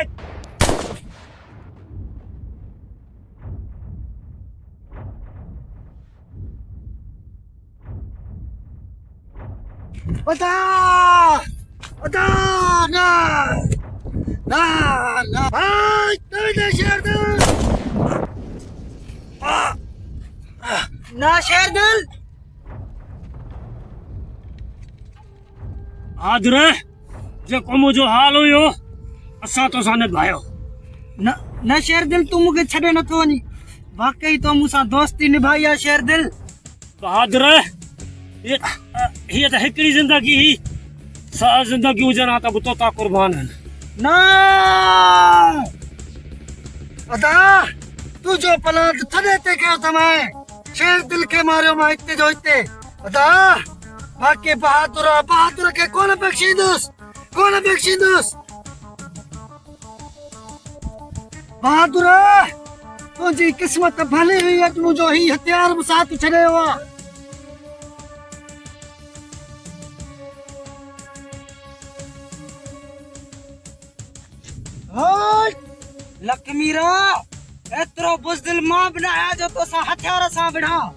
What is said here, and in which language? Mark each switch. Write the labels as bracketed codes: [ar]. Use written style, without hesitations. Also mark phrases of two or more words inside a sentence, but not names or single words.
[sd] बता बता ना ना ना भाई नवीद शेर दिल ना शेर दिल बहादुर जेको मुंहिंजो हाल हुयो असां तो सां निभायो। न शेर दिल तू मूंखे छॾे नथो वञी, वाकई तो मूंसां दोस्ती निभाई आहे शेर दिल। बहादुर हीअ त हिकिड़ी ज़िंदगी ही, सा ज़िंदगी हुजनि त बि तोता कुर्बान आहिनि। ना अदा तू जो प्लान थदे ते कयो तमाए शेर दिल के मारियो मां हिते जो हिते। अदा बाक़ी बहादुर के कोन बख्शींदुसि, कोन बख्शींदुसि। बहादुर तुंहिंजी किस्मत भली हुई, अॼु मुंहिंजो ही हथियार बि साथ छॾियो आहे। लखमीरा एतिरो बुज़दिल मां बि न आहियां जो तोसां हथियार सां विढ़ा।